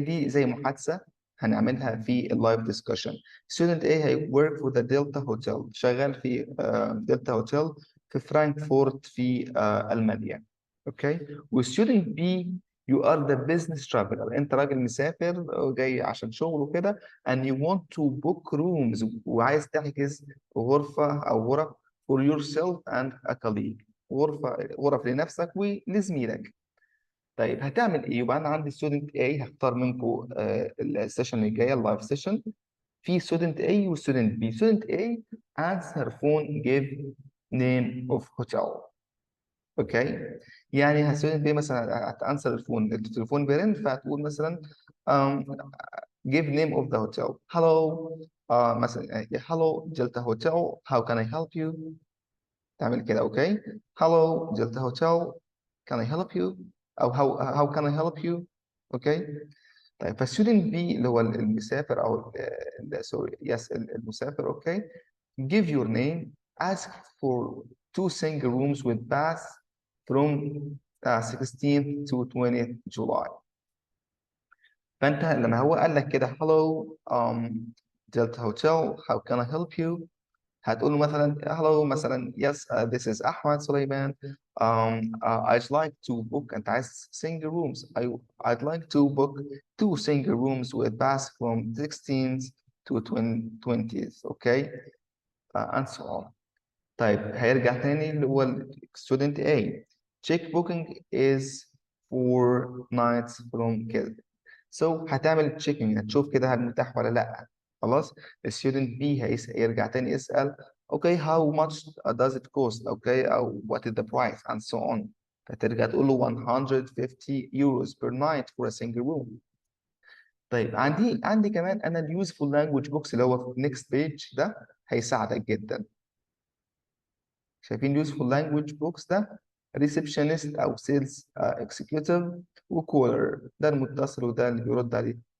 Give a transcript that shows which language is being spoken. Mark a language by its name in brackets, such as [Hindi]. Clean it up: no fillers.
[Arabic] دي زي محادثة هنعملها في اللايف discussion. Student A هي [English] work for the Delta Hotel [Arabic] شغال في Delta Hotel في فرانكفورت في ألمانيا. Okay. [English] و student B you are the business traveler. [Arabic] انت راجل مسافر جاي عشان شغل وكده [English] and you want to book rooms [Arabic] وعايز تحجز غرفة أو غرف [English] for yourself and a colleague. [Arabic] غرف لنفسك ولزميلك. طيب هتعمل ايه؟ يبقى انا عندي student A هختار منكم السيشن اللي جايه اللايف سيشن في student A و student B. [English] student A adds her phone give name of hotel. [Arabic] اوكي يعني student B مثلا هتانسر التليفون بيرن فهتقول مثلا [English] give name of the hotel. hello مثلا hello Delta Hotel how can I help you؟ تعمل كده. Okay hello Delta Hotel can I help you؟ او how can I help you؟ Okay [Arabic] طيب فالستودنت بي اللي هو المسافر او سوري يس المسافر. [English] Okay give your name ask for 2 single rooms with bath from 16th to 20th July. [Arabic] فانت لما هو قال لك كده [English] hello Delta Hotel how can I help you؟ [Arabic] هتقول له مثلا [English] hello مثلا yes this is Ahmed Suleiman I'd like to book أنت عايز single rooms I'd like to book 2 single rooms with bath from 16th to 20th. okay and so on. [Arabic] طيب هيرجع تاني اللي هو [English] student A check booking is 4 nights from كده. [Arabic] so هتعمل checking هتشوف كده هل متاح ولا لا. خلاص الستودنت بي هيرجع تاني يسأل [English] okay how much does it cost okay أو what is the price and so on. [Arabic] فترجع تقول له [English] 150 euros per night for a single room. [Arabic] طيب عندي كمان أنا اليوزفول لانجوج بوكس اللي هو في next page ده هيساعدك جدا. شايفين اليوزفول لانجوج بوكس ده ريسبشنست أو سيلز اكسكيوتيف وكولر ده المتصل وده اللي بيرد عليه.